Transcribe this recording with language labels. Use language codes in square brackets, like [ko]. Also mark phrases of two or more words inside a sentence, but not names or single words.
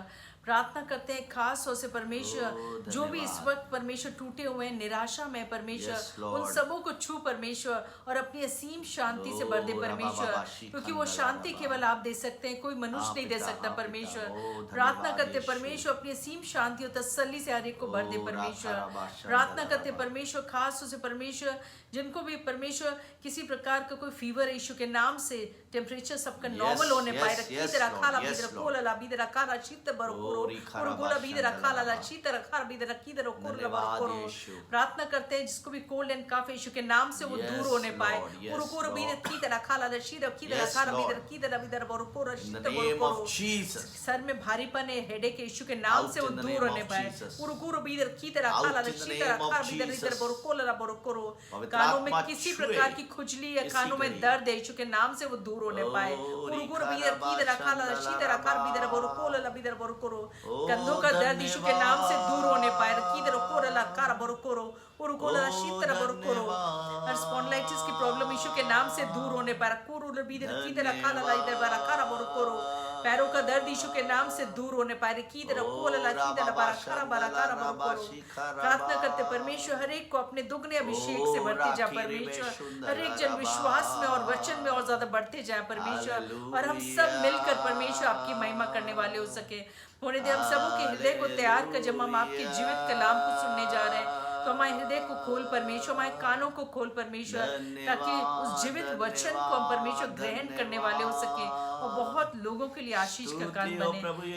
[hi] प्रार्थना करते हैं खास तौर से परमेश्वर जो भी इस वक्त परमेश्वर टूटे हुए हैं, निराशा में परमेश्वर, उन सबों को छू परमेश्वर और अपनी असीम शांति से भर दे परमेश्वर, क्योंकि वो शांति केवल आप दे सकते हैं, कोई मनुष्य नहीं दे सकता परमेश्वर। प्रार्थना करते परमेश्वर अपनी असीम शांति और तसल्ली से हर एक को भर दे परमेश्वर। प्रार्थना करते परमेश्वर खास तौर से परमेश्वर जिनको भी परमेश्वर किसी प्रकार का कोई [en] fever issue [hi] के नाम से टेम्परेचर सबका नॉर्मल होने पाए, रखी तरह खाला भी तरह कोला ला भी तरह खाला शीत बरो और गोला भी तरह खाला ला शीत रखा भी तरह की तरह कोर बरो। प्रार्थना करते हैं जिसको भी [en] cold and cough issue [hi] के नाम से वो दूर होने पाए, और कोर भी की तरह खाला ला शीत की तरह खाला भी तरह की तरह भी तरह बरो कोर शीत बरो। सर में भारीपन है, हेडेक के इशू के नाम से वो दूर होने पाए, और कोर भी की तरह खाला ला शीत रखा भी तरह बरो कोला ला बरो कोरो। कानों में किसी प्रकार की खुजली या कानों में दर्द है यीशु के नाम से वो दूर होने पाए, उरुगुर बीदर कीदर खाला शीदर आकार बीदर बोरो कोला बीदर बोरो कोरो। कंधों का दर्द यीशु के नाम से दूर होने पाए। कीदरो कोरला कारा बरो कोरो उरुकोला शीतरा बरो कोरो। हर स्पॉन्डिलाइटिस की प्रॉब्लम यीशु के नाम से दूर होने पाए। कोरो लबीदर कीदरा काला लाइदर बारा कारा बरो कोरो। पैरों का दर्द यीशु के नाम से दूर होने पाए। कीदरा कोला कीदरा बारा कारा बरो कोरो। प्रार्थना करते परमेश्वर हर एक को अपने दुगने अभिषेक से भरते जा परमेश्वर। हर एक जन विश्वास में और वचन में और ज्यादा बढ़ते जाए परमेश्वर, और हम सब मिलकर परमेश्वर आपकी महिमा करने वाले हो सके। होने दे हम सबों के हृदय को तैयार कर, जब हम आपके जीवित कलाम को सुनने जा रहे हैं तो हमारे हृदय को खोल परमेश्वर, हमारे कानों को खोल परमेश्वर, ताकि उस जीवित वचन को हम परमेश्वर ग्रहण करने वाले हो सके और बहुत लोगों के लिए आशीष का कारण बने।